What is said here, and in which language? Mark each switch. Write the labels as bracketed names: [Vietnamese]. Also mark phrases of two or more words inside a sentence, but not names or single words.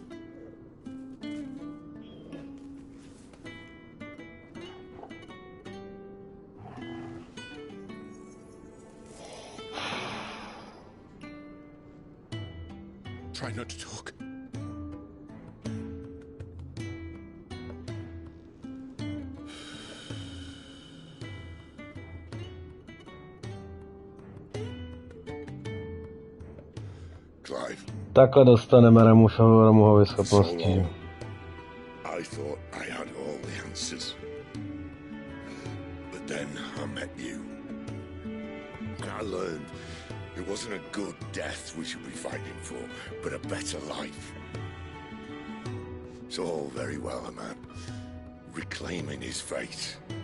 [English] Try not to talk. Clive. [Czech] Takhle dostaneme Ramuhovi schopnosti. [English] I thought I had all the answers. But then I met you. And I learned it wasn't a good death we should be fighting for, but a better life. It's all very well, a man reclaiming his fate.